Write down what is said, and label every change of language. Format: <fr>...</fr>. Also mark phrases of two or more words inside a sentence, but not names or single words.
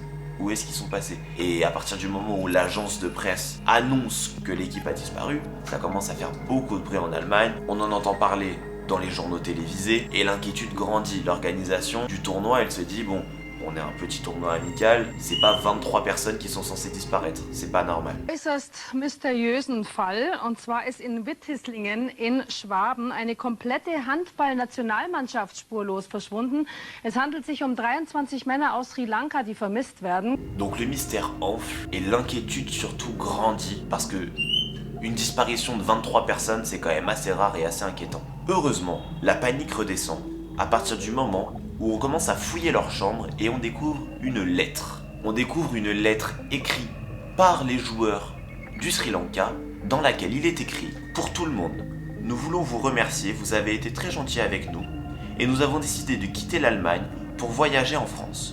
<fr>Où est-ce qu'ils sont passés? Et à partir du moment où l'agence de presse annonce que l'équipe a disparu, ça commence à faire beaucoup de bruit en Allemagne. On en entend parler dans les journaux télévisés et l'inquiétude grandit. L'organisation du tournoi, elle se dit bon, on est un petit tournoi amical, c'est pas 23 personnes qui sont censées disparaître, c'est pas normal.</fr> <de>Äußerst mysteriösen Fall, und zwar ist in Wittislingen in Schwaben eine komplette Handball-Nationalmannschaft spurlos verschwunden. Es handelt sich um 23 Männer aus Sri Lanka, die vermisst werden.</de> <fr>Donc le mystère enfle et l'inquiétude surtout grandit parce que une disparition de 23 personnes, c'est quand même assez rare et assez inquiétant. Heureusement, la panique redescend à partir du moment où on commence à fouiller leur chambre et on découvre une lettre. On découvre une lettre écrite par les joueurs du Sri Lanka dans laquelle il est écrit « Pour tout le monde, nous voulons vous remercier, vous avez été très gentils avec nous et nous avons décidé de quitter l'Allemagne pour voyager en France.</fr>